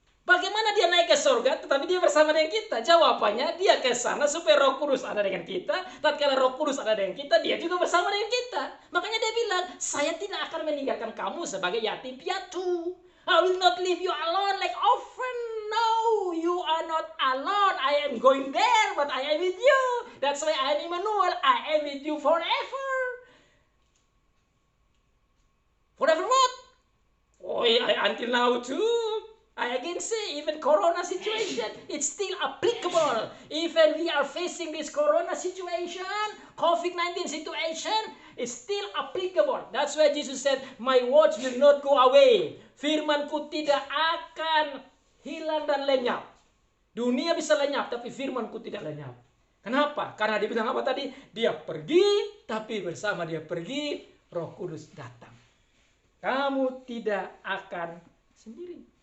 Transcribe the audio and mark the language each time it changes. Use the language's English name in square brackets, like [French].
[Indonesian] Bagaimana dia naik ke surga tetapi dia bersama dengan kita? Jawabannya, dia ke sana supaya Roh Kudus ada dengan kita. Tatkala Roh Kudus ada dengan kita, dia juga bersama dengan kita. Makanya dia bilang, saya tidak akan meninggalkan kamu sebagai yatim piatu. [English] I will not leave you alone like orphan. No, you are not alone. I am going there, but I am with you. That's why I am Emmanuel. I am with you forever. Forever what? Oh, until now too. I again say, even Corona situation, it's still applicable. Even we are facing this Corona situation, COVID-19 situation, it's still applicable. That's why Jesus said, my words will not go away. [Indonesian] Firmanku tidak akan hilang dan lenyap. Dunia bisa lenyap, tapi firmanku tidak lenyap. Kenapa? Karena dia bilang apa tadi? Dia pergi, tapi bersama dia pergi, Roh Kudus datang. Kamu tidak akan sendiri.